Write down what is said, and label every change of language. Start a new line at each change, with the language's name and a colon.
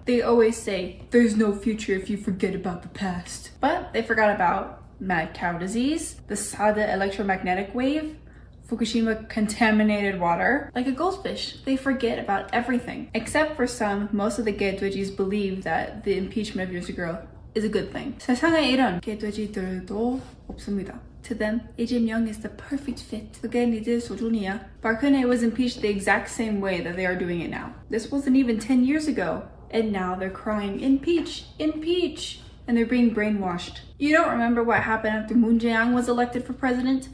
English: They always say, there's no future if you forget about the past. But they forgot about mad cow disease, the Sada electromagnetic wave, Fukushima contaminated water. Like a goldfish, they forget about everything. Except for some, most of the
Korean: 개돼지s
English: believe that the impeachment of Yoon Suk-yeol is a good thing.
Korean: 세상에 이런 개돼지들도 없습니다.
English: To them, 이재명 is the perfect fit.
Korean: 그게 니들 수준이야.
English: Park Geun-hye was impeached the exact same way that they are doing it now. This wasn't even 10 years ago. And now they're crying, impeach, impeach. And they're being brainwashed. You don't remember what happened after Moon Jae-in was elected for president?